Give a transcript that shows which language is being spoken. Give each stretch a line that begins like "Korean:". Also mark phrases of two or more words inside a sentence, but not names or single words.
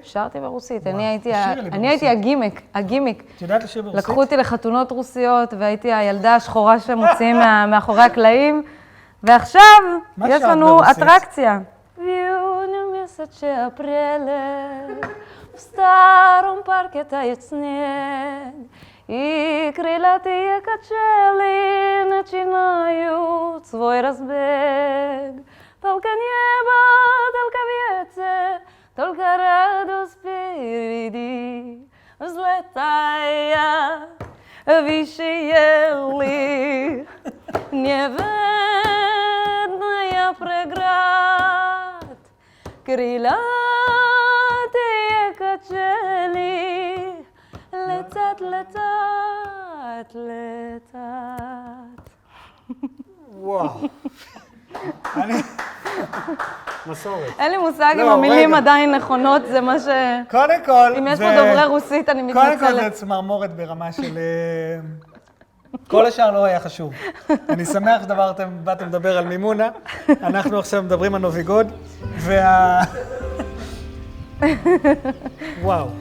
Hebrew: שרתי ברוסית. וואו, אני הייתי תשאירי לי אני הייתי הגימיק. את יודעת לשיר ברוסית? לקחו אותי לחתונות רוסיות, והייתי הילדה השחורה שמוציאים מאחורי הקלעים, ועכשיו מה יש שרת לנו ברוסית? אטרקציה. ויונה מסצ'ה הפרלת,
Russian: в старом парке тает снег, и крылатые качели начинают свой разбег. Только небо, только ветер, только радость впереди, взлетая выше ели, неведная преград, крылатые качели летят, летят, летят.
Hebrew: וואו. אני... מסורת. אין לי מושג אם לא, המילים רגע. עדיין נכונות, זה מה ש... קודם כל, אם יש פה דוברי רוסית, אני קודם כל זה מתנצלת. צמרמורת ברמה של... כל השאר לא היה חשוב. אני שמח שבאתם לדבר על מימונה. אנחנו עכשיו מדברים על נוביגוד, וואו.